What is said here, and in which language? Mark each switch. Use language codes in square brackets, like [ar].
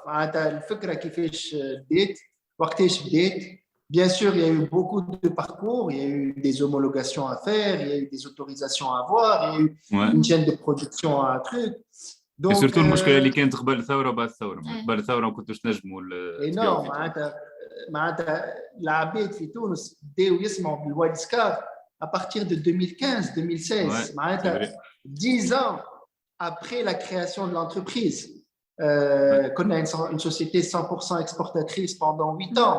[ar] معناتها الفكرة كيفاش بدات وقتاش بدات. [fr] Bien sûr, il y a eu beaucoup de parcours, il y a eu des homologations à faire, il y a eu des autorisations à avoir, il y a eu une chaîne de production à un truc. Donc, et surtout, [ar] المشكلة اللي كانت قبل الثورة وبعد الثورة. قبل الثورة ما كنتوش نجموا non, معناتها العباد في تونس بداو يسمعوا بالواليس كار [fr] à partir de 2015-2016. [ar] معناتها [fr] 10 ans après la création de l'entreprise. qu'on a une société 100% exportatrice pendant 8 ans.